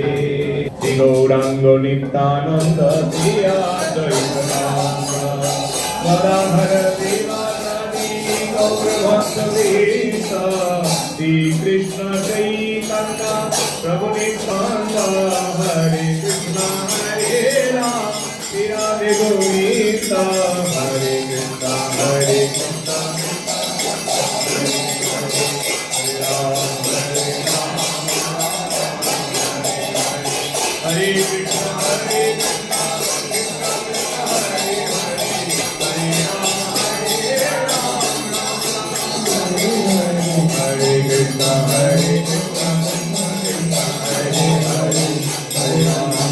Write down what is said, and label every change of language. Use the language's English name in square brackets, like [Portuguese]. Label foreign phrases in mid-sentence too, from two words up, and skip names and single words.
[Bangla] শ্রী গৌরাঙ্গ নিত্যানন্দ শ্রী অদ্বৈত নাথ গদাধর দেবানী গৌর ভক্ত বৃন্দ। [Sanskrit] শ্রী কৃষ্ণ চৈতন্য প্রভু নিত্যানন্দ, হরে কৃষ্ণ হরে রাম রাধে গোবিন্দ, হরে কৃষ্ণ হরে কৃষ্ণ हरे कृष्ण हरे कृष्ण हरे हरे हरे राम हरे कृष्ण हरे कृष्ण हरे हरे हरे राम।